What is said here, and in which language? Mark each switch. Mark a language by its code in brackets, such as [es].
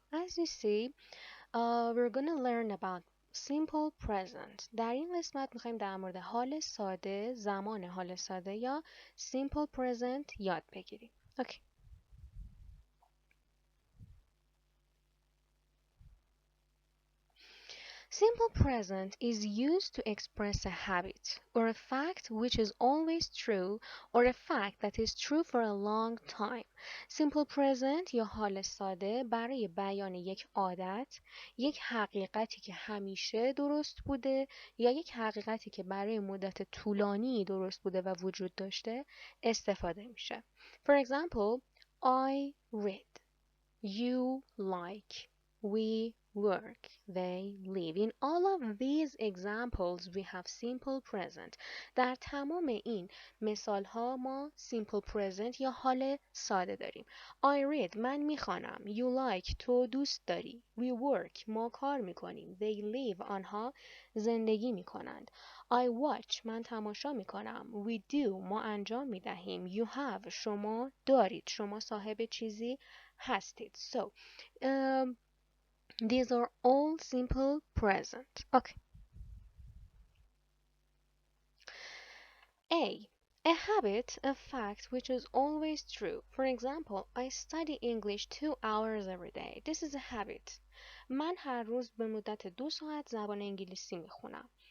[en] As you see, we're gonna learn about simple present. [fa] در این قسمت میخوایم در مورد حال ساده، زمان حال ساده یا simple present یاد بگیریم. [en] Okay. Simple present is used to express a habit or a fact which is always true or a fact that is true for a long time. [fa] Simple present یا حال ساده برای بیان یک عادت، یک حقیقتی که همیشه درست بوده یا یک حقیقتی که برای مدت طولانی درست بوده و وجود داشته استفاده میشه. [en] For example, I read, you like, we work, they live. In all of these examples we have simple present. [fa] در تمام این مثال ها ما simple present یا حال ساده داریم. [en] I read [fa] من میخوانم. [en] You like [fa] تو دوست داری. [en] We work [fa] ما کار میکنیم. [en] They live [fa] آنها زندگی میکنند. [en] I watch [fa] من تماشا میکنم. [en] We do [fa] ما انجام میدهیم. [en] You have [fa] شما دارید. شما صاحب چیزی هستید. [en] So these are all simple present. Okay. A habit, a fact which is always true. For example, I study English 2 hours every day. This is a habit. [fa] من هر روز به مدت 2 ساعت زبان انگلیسی میخونم.